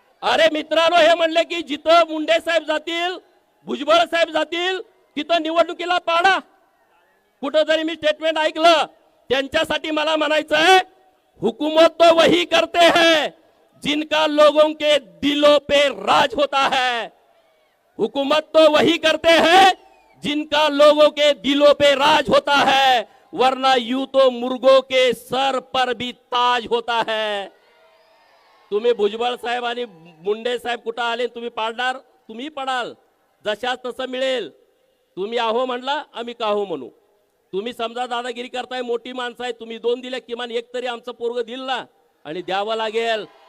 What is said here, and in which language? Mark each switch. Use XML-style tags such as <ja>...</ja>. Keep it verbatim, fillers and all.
<mr>अरे मित्रांनो, हे म्हणले की जिथं मुंडे साहेब जातील, भुजबळ साहेब जातील, तिथं निवडणुकीला पाडा. कुठंतरी मी स्टेटमेंट ऐकलं. त्यांच्यासाठी मला म्हणायचं आहे,</mr> <hi>हुकूमत तो वही करते है जिनका लोगों के दिलों पे राज होता है. हुकूमत तो वही करते है जिनका लोगों के दिलों पे राज होता है, वरना यूं तो मुर्गों के सर पर भी ताज होता है.</hi> <mr>तुम्ही भुजबळ साहेब आणि मुंडे साहेब कुठं आले, तुम्ही पाडणार, तुम्ही पडाल, जशाच तसं मिळेल. तुम्ही आहो म्हणला, आम्ही का हो म्हणू. तुम्ही समजा दादागिरी करताय, मोठी माणसं आहे, तुम्ही दोन दिल्या, किमान एक तरी आमचं पोरग दिल ना, आणि द्यावं लागेल.</mr>